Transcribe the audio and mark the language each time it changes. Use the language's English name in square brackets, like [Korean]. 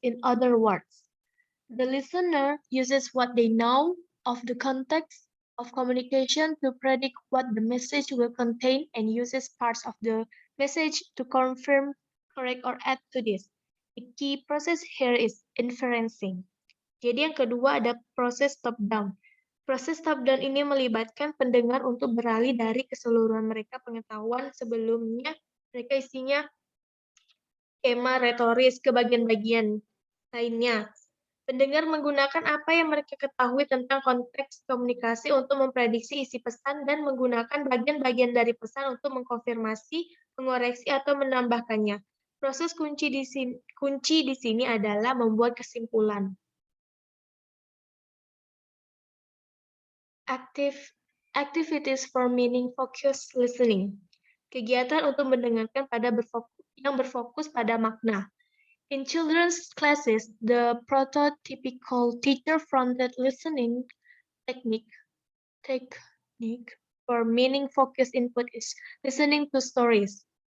[English] In other words, the listener uses what they know of the context of communication to predict what the message will contain and uses parts of the message to confirm, correct, or add to this. The key process here is inferencing. [Indonesian] Jadi yang kedua ada proses top-down. Proses top-down ini melibatkan pendengar untuk beralih dari keseluruhan mereka pengetahuan sebelumnya, mereka isinya skema retoris ke bagian-bagian lainnya. Pendengar menggunakan apa yang mereka ketahui tentang konteks komunikasi untuk memprediksi isi pesan dan menggunakan bagian-bagian dari pesan untuk mengkonfirmasi, mengoreksi, atau menambahkannya. Proses kunci di sini adalah membuat kesimpulan. [English] Activities for meaning-focused listening. [Indonesian] Kegiatan untuk mendengarkan yang berfokus pada makna. [English] In children's classes, the prototypical teacher-fronted listening technique for meaning-focused input is listening to stories.